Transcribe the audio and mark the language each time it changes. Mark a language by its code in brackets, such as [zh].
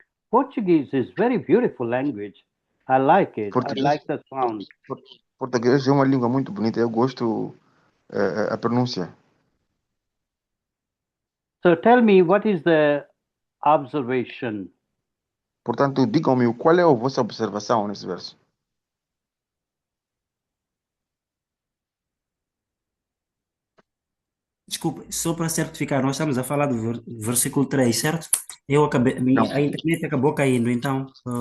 [en] Portuguese is very beautiful language. I like it. [pt] Português. [en] I like the sound. [pt] Português é uma língua muito bonita, eu gosto a pronúncia. [en] So tell me, what is the observation? [pt] Portanto, digam-me qual é a vossa observação nesse verso. Desculpa, só para certificar, nós estamos a falar do versículo 3, certo? Eu acabei, Não. a internet acabou caindo, então